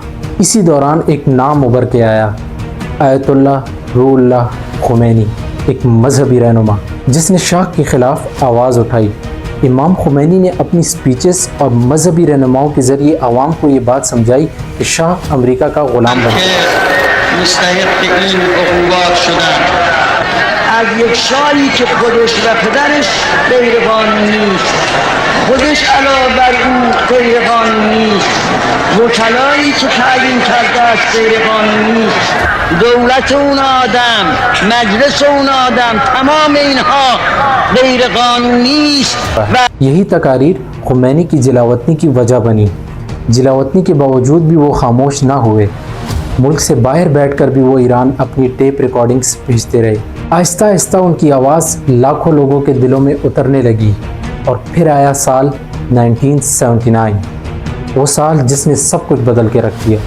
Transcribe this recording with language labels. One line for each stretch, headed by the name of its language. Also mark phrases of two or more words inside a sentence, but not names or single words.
Urdu: اسی دوران ایک نام ابھر کے آیا، آیت اللہ روح اللہ خمینی، ایک مذہبی رہنما جس نے شاہ کے خلاف آواز اٹھائی۔ امام خمینی نے اپنی سپیچز اور مذہبی رہنماؤں کے ذریعے عوام کو یہ بات سمجھائی کہ شاہ امریکہ کا غلام بن گیا۔
Persian: مستحق این عقوبات شدن از یک شاهی که خودش و پدرش غیر قانونی است، خودش علاوه بر اون غیر قانونی است، وکلایی که تعیین کرده است غیر قانونی است، دولت اون آدم، مجلس اون آدم، تمام اینها غیر قانونی است۔
Urdu: یہی تقاریر خمینی کی جلاوطنی کی وجہ بنی۔ جلاوطنی کے باوجود بھی وہ خاموش نہ ہوئے۔ ملک سے باہر بیٹھ کر بھی وہ ایران اپنی ٹیپ ریکارڈنگز بھیجتے رہے۔ آہستہ آہستہ ان کی آواز لاکھوں لوگوں کے دلوں میں اترنے لگی، اور پھر آیا سال 1979، وہ سال جس نے سب کچھ بدل کے رکھ دیا۔